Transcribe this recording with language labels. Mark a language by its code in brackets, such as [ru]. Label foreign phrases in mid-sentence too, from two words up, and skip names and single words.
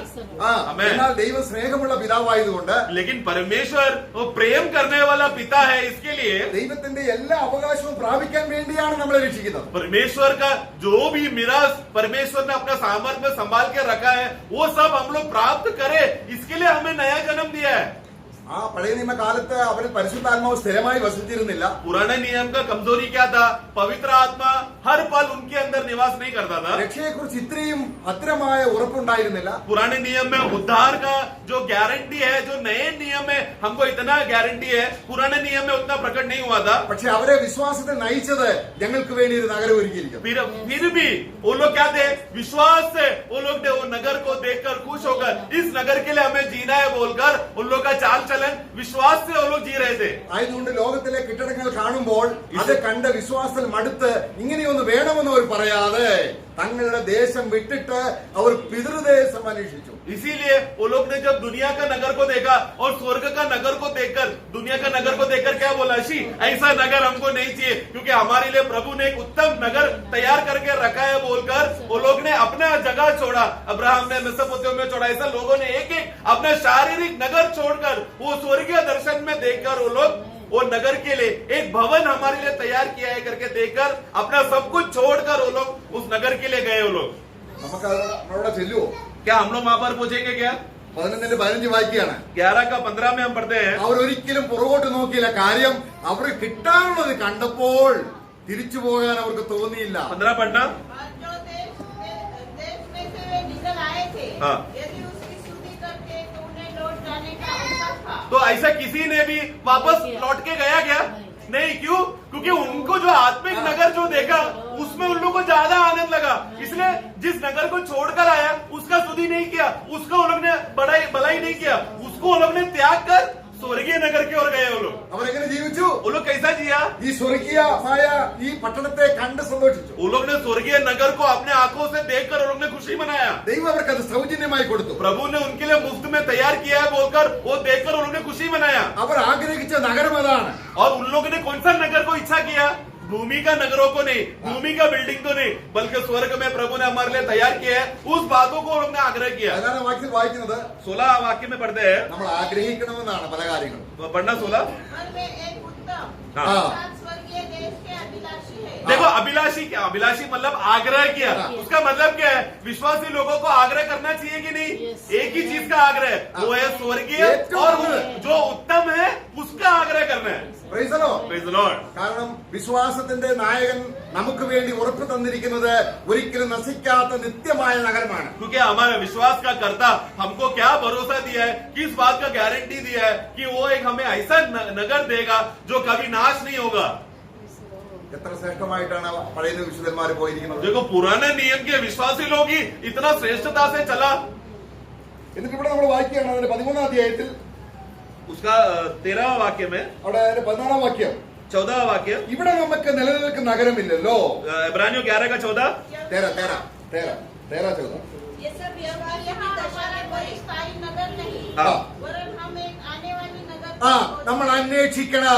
[ml] ആ, Amen. എന്നാൽ ദൈവം സ്നേഹമുള്ള പിതാവായതുകൊണ്ട് [hi] लेकिन परमेश्वर वो प्रेम करने वाला पिता है, इसके लिए [ml] ദൈവത്തിന്റെ എല്ലാ അവകാശവും പ്രാപിക്കാൻ വേണ്ടിയാണ് നമ്മളെ രക്ഷിക്കുന്നത്. [hi] परमेश्वर का जो भी मिरास परमेश्वर ने अपना सामर्थ्य में संभाल के रखा है, वो सब हम लोग प्राप्त करें, इसके लिए हमें नया जन्म दिया है। [ml] ആ പഴയ നിയമകാലത്ത് അവരിൽ പരിശുദ്ധാത്മാവ് സ്ഥിരമായി വസിച്ചിരുന്നില്ല. [hi] पुराने नियम का कमजोरी क्या था? पवित्र आत्मा हर पल उनके अंदर निवास नहीं करता था. [ml] രക്ഷയെക്കുറിച്ച് ഇത്രയും ഭദ്രമായ ഉറപ്പുണ്ടായിരുന്നില്ല. [hi] पुराने नियम में उद्धार का जो गारंटी है, जो नए नियम में हमको इतना गारंटी है, पुराने नियम में उतना प्रकट नहीं हुआ था. [ml] പക്ഷെ അവരെ വിശ്വാസത്തിൽ നയിച്ചത് ഞങ്ങൾക്ക് വേണ്ടി ഒരു നഗരം ഒരുക്കിയിരിക്കുന്നു. [hi] फिर भी वो लोग क्या थे? विश्वास से वो लोग ने वो नगर को देखकर खुश होकर इस नगर के लिए हमें जीना है बोलकर उन लोग का चाल चलन विश्वास से वो लोग जी रहे थे. ആയതുകൊണ്ട് ലോകത്തിലെ കെട്ടിടങ്ങൾ കാണുമ്പോൾ അത് കണ്ട വിശ്വാസത്തിൽ മടുത്ത് ഇങ്ങനെയൊന്ന് വേണമെന്ന് അവർ പറയാതെ തങ്ങളുടെ ദേശം വിട്ടിട്ട് അവർ പിതൃദേശം അന്വേഷിച്ചു. इसीलिए वो लोग ने जब दुनिया का नगर को देखा और स्वर्ग का नगर को देखकर, दुनिया का नगर को देखकर क्या बोला? शी ऐसा नगर हमको नहीं चाहिए, क्योंकि हमारे लिए प्रभु ने एक उत्तम नगर तैयार करके रखा है बोलकर वो लोग ने अपना जगह छोड़ा. अब्राहम ने मेसोपोटामिया छोड़ा. ऐसा लोगों ने एक एक अपना शारीरिक नगर छोड़कर वो स्वर्गीय दर्शन में देखकर वो लोग वो नगर के लिए एक भवन हमारे लिए तैयार किया है करके देखकर अपना सब कुछ छोड़कर वो लोग उस नगर के लिए गए. वो लोग [ml] നമുക്ക് അവിടെ ചെല്ലുവോ? [hi] क्या हम लोग वहां पर पहुंचेंगे? क्या [ml] 11:15 വായിക്കുകയാണ്. [hi] 11:15 में हम पढ़ते हैं. [ml] അവരൊരിക്കലും പുറകോട്ട് നോക്കിയില്ല. കാര്യം അവർ കിട്ടാനുള്ളത് കണ്ടപ്പോൾ തിരിച്ചു പോകാൻ അവർക്ക് തോന്നിയില്ല. [hi] 15 पढ़ना. और जो देश में से वे निकल आए थे, हाँ. यदि उसकी स्तुति करते तो उन्हें लौट जाने का अवसर था. तो ऐसा किसी ने भी वापस लौट के गया क्या? नहीं. क्यों? क्योंकि उनको जो आत्मिक नगर जो देखा उसमें उन लोगों को ज्यादा आनंद लगा. इसलिए जिस नगर को छोड़कर आया उसका स्तुति नहीं किया, उसका उन लोग ने भलाई नहीं किया, उसको उन लोग ने त्याग कर स्वर्गीय नगर की ओर गए. वो लोग [ml] അവരെങ്ങനെ ജീവിച്ചു? [hi] वो लोग कैसा जिया? [ml] ഈ സ്വർഗീയമായ ഈ പട്ടണത്തെ കണ്ട് സന്തോഷിച്ചു. [hi] वो लोग ने स्वर्गीय नगर को अपने आंखों से देखकर वो लोग ने खुशी मनाया. [ml] ദൈവം അവർക്ക് അത് സൗജന്യമായി കൊടുത്തു. [hi] प्रभु ने उनके लिए मुफ्त में तैयार किया है बोलकर वो देखकर उन्होंने खुशी मनाया. [ml] അവർ ആഗ്രഹിച്ച നഗരം അതാണ്. [hi] और उन लोगों ने कौन सा नगर को इच्छा किया? भूमि का नगरों को नहीं, भूमि का बिल्डिंग को नहीं, बल्कि स्वर्ग में प्रभु ने हमारे लिए तैयार किया है. उस बातों को उन्होंने आग्रह किया. [ml] 11 വാക്യത്തിൽ വായിക്കുന്നത് [hi] 16 वाक्य में पढ़ते हैं. [ml] നമ്മൾ ആഗ്രഹിക്കണമെന്നാണ് പല കാര്യങ്ങളും. [hi] पढ़ना 16. मन में एक उत्तम हाँ. साथ स्वर्गीय देश के अभिलाषी है. देखो अभिलाषी क्या? अभिलाषी मतलब आग्रह किया. हाँ. उसका मतलब क्या है? विश्वासी लोगों को आग्रह करना चाहिए कि नहीं? एक ही चीज का आग्रह है, वो है स्वर्गीय और जो उत्तम है उसका आग्रह करना है. [en] Praise the Lord. Praise the Lord. [ml] കാരണം വിശ്വാസത്തിന്റെ നായകൻ നമുക്ക് വേണ്ടി ഉറപ്പ് തന്നിരിക്കുന്നത് ഒരിക്കലും നശിക്കാത്ത നിത്യമായ നഗരമാണ്. [hi] क्योंकि हमारा विश्वास का कर्ता हमको क्या भरोसा दिया है, किस बात का गारंटी दिया है कि वो एक हमें ऐसा नगर देगा जो कभी नाश नहीं होगा. [ml] എത്ര ശ്രേഷ്ഠമായിട്ടാണ് പഴയ വിശുദ്ധന്മാർ പോയിരിക്കുന്നത്. [hi] देखो पुराने नियम के विश्वासी लोग ही इतना श्रेष्ठता से चला. [ml] എന്നിട്ട് ഇവിടെ നമ്മൾ വായിക്കുകയാണ് അതിന്റെ 13ാം അധ്യായത്തിൽ [hi] उसका 13वां वाक्य में, [ml] അവിടെ അതിന്റെ 14ാം വാക്യം. [hi] 14वां वाक्य, [ml] ഇവിടെ നമുക്ക് നിലനിൽക്കുന്ന നഗരമില്ലല്ലോ. [hi] इब्रानियों 11 का 14. 13 ये सब व्यवहार की यहाँ दशा हमारा में कोई पड़े. स्थायी नगर नहीं, हाँ. वरन हम एक आने वाली नगर ആ को [ml] നമ്മൾ അന്വേഷിക്കണം.